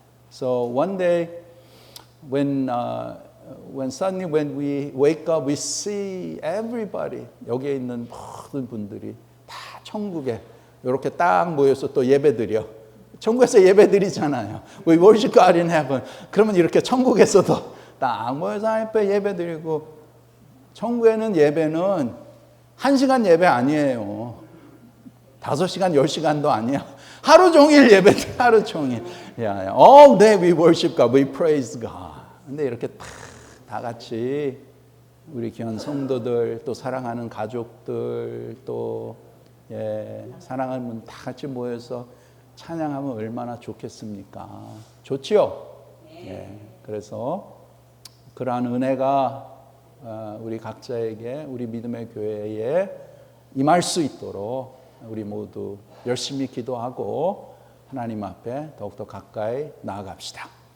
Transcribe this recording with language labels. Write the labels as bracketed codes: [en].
[en] So one day, when suddenly when we wake up, we see everybody [ko] 여기에 있는 모든 분들이 다 천국에 이렇게 딱 모여서 또 예배드려. 천국에서 예배드리잖아요. [en] We worship God in heaven. [ko] 그러면 이렇게 천국에서도 딱 모여서 하나님 앞에 예배드리고 천국에는 예배는 1시간 예배 아니에요. 5시간, 10시간도 아니야. 하루 종일 예배, 하루 종일. [en] All day we worship God, we praise God. [ko] 근데 이렇게 다 같이 우리 귀한 성도들, 또 사랑하는 가족들, 또 사랑하는 다 같이 모여서 찬양하면 얼마나 좋겠습니까? 좋지요? 그래서 그러한 은혜가 우리 각자에게 우리 믿음의 교회에 임할 수 있도록 우리 모두 열심히 기도하고 하나님 앞에 더욱더 가까이 나아갑시다.